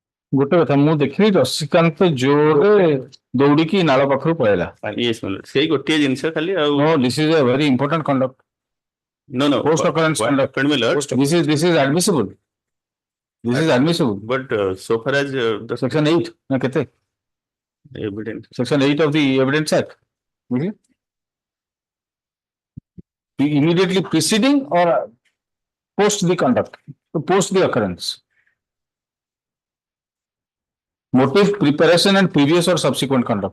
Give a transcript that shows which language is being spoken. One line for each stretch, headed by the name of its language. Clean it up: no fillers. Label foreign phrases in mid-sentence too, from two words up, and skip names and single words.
Odia: ଗୋଟେ କଥା ମୁଁ ଦେଖିଲି ରଶ୍ମିକାନ୍ତ ଜୋରରେ ଦୌଡ଼ିକି ନାଳ ପାଖରୁ ପଳେଇଲା।
English: Yes, my lord.
Odia: ସେଇ ଗୋଟିଏ ଜିନିଷ ଖାଲି ଆଉ
English: No, this is a very important conduct. no Post occurrence what conduct. happened, my lord? This is admissible. This is admissible. But so far as the
Odia: Section 8 ନା କେତେ?
English: evidence Section 8 of the Evidence Act.
Odia: ବୁଝିଲେ?
English: Immediately preceding or post the conduct, post the occurrence. Motive, preparation and previous or subsequent conduct.